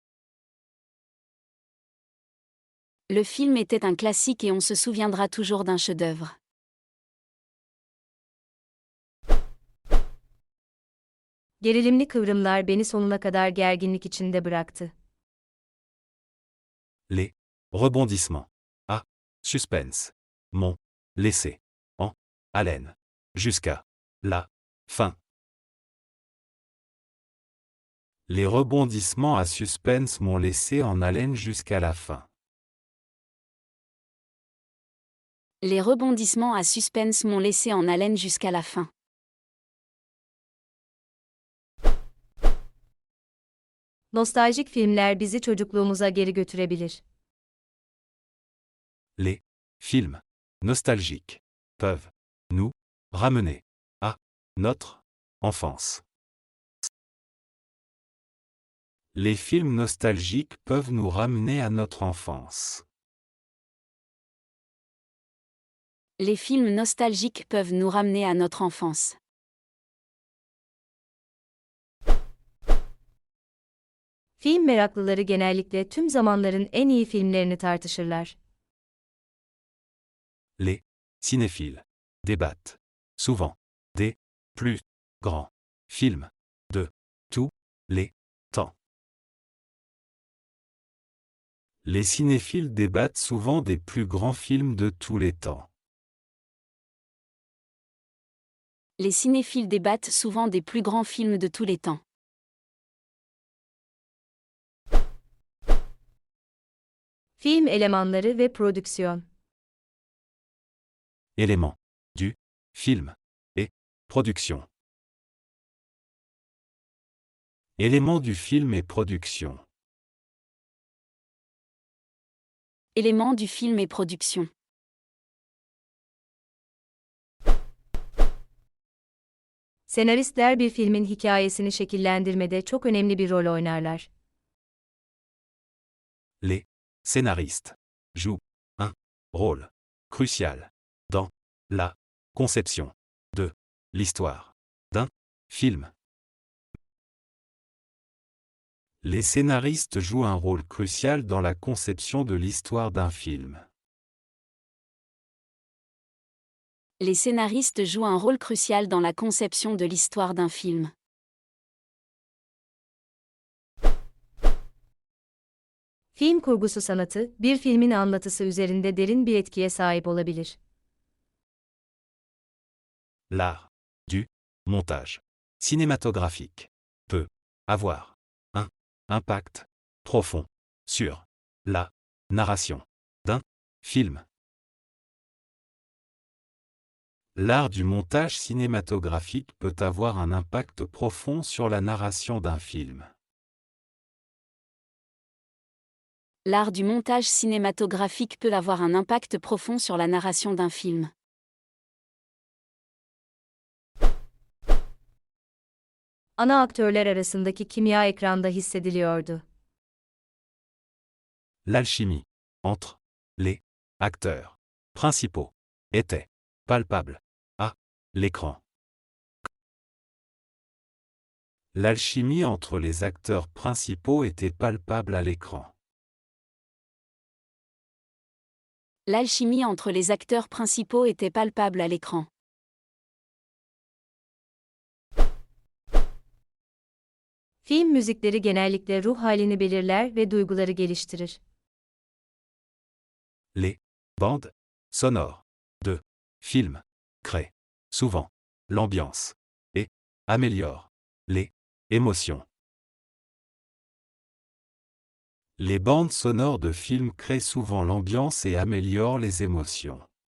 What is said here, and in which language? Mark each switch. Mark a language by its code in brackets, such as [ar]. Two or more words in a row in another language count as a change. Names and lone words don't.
[fr] Le film était un classique et on se souviendra toujours d'un chef-d'œuvre. [tr] Gerilimli kıvrımlar beni sonuna kadar gerginlik içinde bıraktı. [fr] Les rebondissements. Ah, suspense. M'ont laissé en haleine jusqu'à la fin. Les rebondissements à suspense m'ont laissé en haleine jusqu'à la fin. Les rebondissements à suspense m'ont laissé en haleine jusqu'à la fin. [tr] Nostaljik filmler bizi çocukluğumuza geri götürebilir. [fr] Les films nostalgiques peuvent nous ramener à notre enfance. Les films nostalgiques peuvent nous ramener à notre enfance. Les films nostalgiques peuvent nous ramener à notre enfance. [tr] Film meraklıları genellikle tüm zamanların en iyi filmlerini tartışırlar. [fr] Les cinéphiles débattent souvent des plus grands films de tous les temps. Les cinéphiles débattent souvent des plus grands films de tous les temps. Les cinéphiles débattent souvent des plus grands films de tous les temps. [tr] Film elemanları ve prodüksiyon. [fr] Éléments du film et production. Éléments du film et production. Éléments du film et production. [tr] Senaristler bir filmin hikayesini şekillendirmede çok önemli bir rol oynarlar. [fr] Les scénaristes jouent un rôle crucial dans la conception de l'histoire d'un film. Les scénaristes jouent un rôle crucial dans la conception de l'histoire d'un film. Les scénaristes jouent un rôle crucial dans la conception de l'histoire d'un film. [tr] Film kurgusu sanatı, bir filmin anlatısı üzerinde derin bir etkiye sahip olabilir. [fr] L'art du montage cinématographique peut avoir un impact profond sur la narration d'un film. L'art du montage cinématographique peut avoir un impact profond sur la narration d'un film. L'art du montage cinématographique peut avoir un impact profond sur la narration d'un film. [tr] Ana aktörler arasındaki kimya ekranda hissediliyordu. [fr] L'alchimie entre les acteurs principaux était palpable à l'écran. L'alchimie entre les acteurs principaux était palpable à l'écran. L'alchimie entre les acteurs principaux était palpable à l'écran. [tr] Film müzikleri genellikle ruh halini belirler ve duyguları geliştirir. [fr] Les bandes sonores de films créent souvent l'ambiance et améliorent les émotions. Les bandes sonores de films créent souvent l'ambiance et améliorent les émotions.